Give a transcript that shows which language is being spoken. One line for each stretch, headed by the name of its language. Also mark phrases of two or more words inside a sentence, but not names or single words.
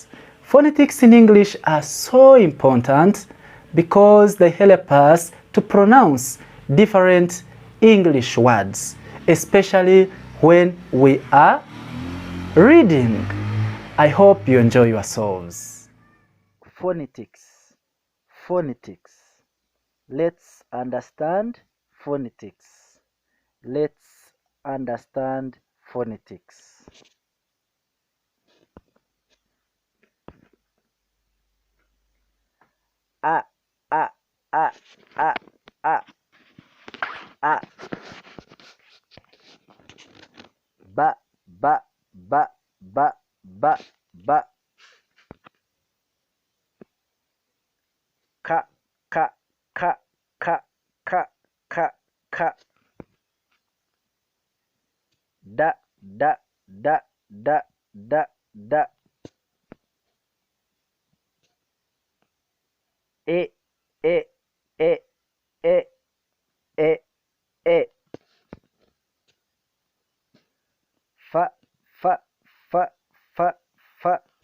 English: Phonetics in English are so important because they help us to pronounce different English words, especially when we are reading. I hope you enjoy yourselves. Phonetics. Phonetics. Let's understand phonetics. Let's understand phonetics. A, a, a, a, a, a. Ba, ba, ba, ba, ba, ba. Ka, ka, ka, ka, ka, ka, ka. Da, da, da, da, da, da. E, e, e, e, e, e. Fa, fa, fa, fa, fa.